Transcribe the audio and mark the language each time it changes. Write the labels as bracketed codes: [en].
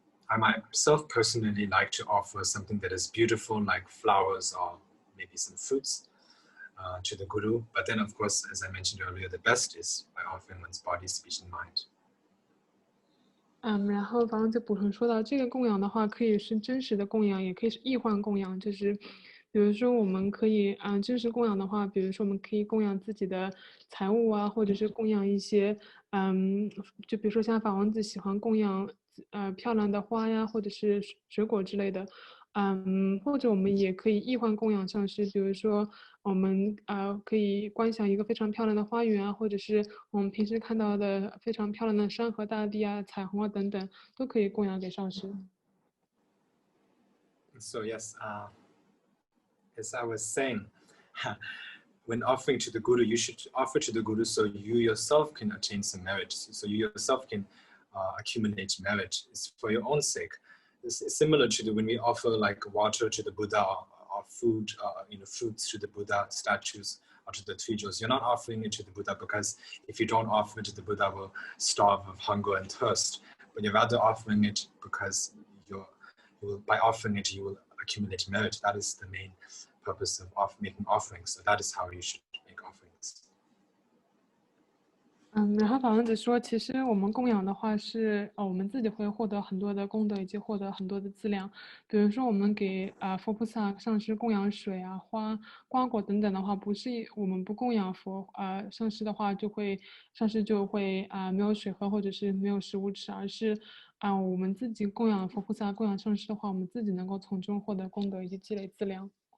[en] I myself personally like to offer something that is beautiful, like flowers or maybe some fruits to the guru. But then, of course, as I mentioned earlier, the best is by offering one's body, speech, and mind. [zh] 然后刚刚就补充说到，这个供养的话，可以是真实的供养，也可以是易幻供养。就是比如说，我们可以真实供养的话，比如说我们可以供养自己的财物或者是供养一些就比如说像法王子喜欢供养漂亮的花或者是水果之类的。或者我们也可以易幻供养上师，比如说我们可以观想一个非常漂亮的花园或者是我们平时看到的非常漂亮的山河大地彩虹等等，都可以供养给上师。 [en] So yes, as I was saying, when offering to the guru, you should offer to the guru so you yourself can attain some merit, so you yourself can accumulate merit. It's for your own sake. It's similar to when we offer like water to the Buddha or food, fruits to the Buddha statues or to the three jewels. You're not offering it to the Buddha because if you don't offer it to the Buddha, will starve of hunger and thirst. But you're rather offering it because by offering it, you will accumulate merit. That is the main purpose of making offerings. So that is how you should make offerings. [zh] 然后法王子说，其实我们供养的话是，我们自己会获得很多的功德，以及获得很多的资粮。比如说，我们给佛菩萨、上师供养水啊、花、瓜果等等的话，不是我们不供养上师的话，上师就会没有水喝，或者是没有食物吃，而是我们自己供养佛菩萨、供养上师的话，我们自己能够从中获得功德以及积累资粮。